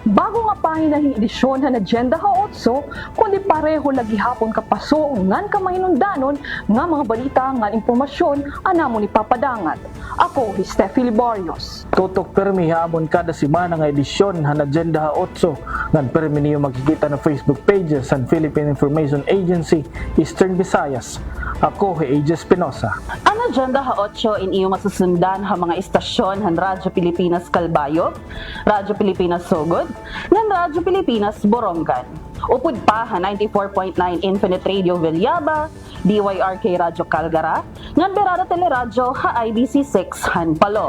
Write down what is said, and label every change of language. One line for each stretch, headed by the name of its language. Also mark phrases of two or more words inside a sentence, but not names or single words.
Waray: Bago nga pahinahing edisyon han Agenda Hautso, kundi pareho lagi hapon kapaso ngan kamahinundanon nga mga balita nga impormasyon anamon ipapadangat. Ako si Steffi Liborios. Tutok permi hamon kada semana nga edisyon han Agenda Hautso. Ngan permi niyo makikita na
English: Facebook pages
Waray: sa Philippine Information Agency Eastern Visayas. Ako si AJ Espinosa. Ang Agenda Ha-8 in iyo masusundan ha mga istasyon han Radyo Pilipinas Calbayog, Radyo Pilipinas Sogod, ngan Radyo Pilipinas Borongan. Upod pa ha 94.9 Infinite Radio Villaba, DYRK Radyo Calgara, ngan Berada Teleradyo ha IBC 6 han Palo.